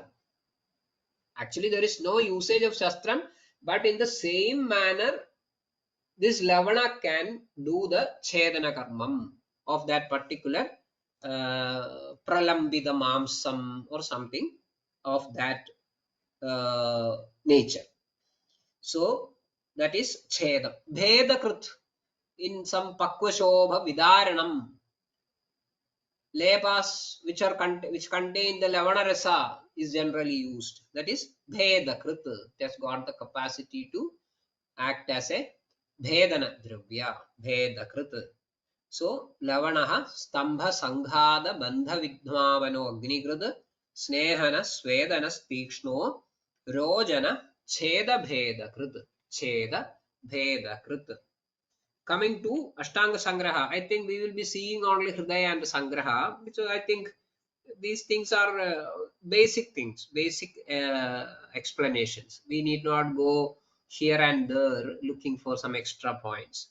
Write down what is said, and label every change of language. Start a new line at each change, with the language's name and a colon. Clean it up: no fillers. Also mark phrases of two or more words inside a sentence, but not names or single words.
English: Actually, there is no usage of shastram, but in the same manner, this lavana can do the
Sanskrit: छेदन कर्मम्
English: of that particular
Sanskrit: प्रलम्बित मांसम्
English: or something of that nature. So that is chedam. Bhedakrit, in some
Sanskrit: पक्वशोफ विदारणम्,
English: lepas which are which contain the
Sanskrit: लवण रस
English: is generally used. That is bhedakrit. It has got the capacity to act as a
Sanskrit: भेदन द्रव्य.
English: Bhedakrit.
Sanskrit: सो लवणः स्तम्भ संघात बन्ध विध्मापनो अग्निकृत् स्नेहनः स्वेदनः तीक्ष्णो रोचनः छेद भेदकृत्. छेद भेदकृत्.
English: Coming to Ashtanga Sangraha, I think we will be seeing only Hridaya and Sangraha, because I think these things are basic things, basic explanations. We need not go here and there looking for some extra points.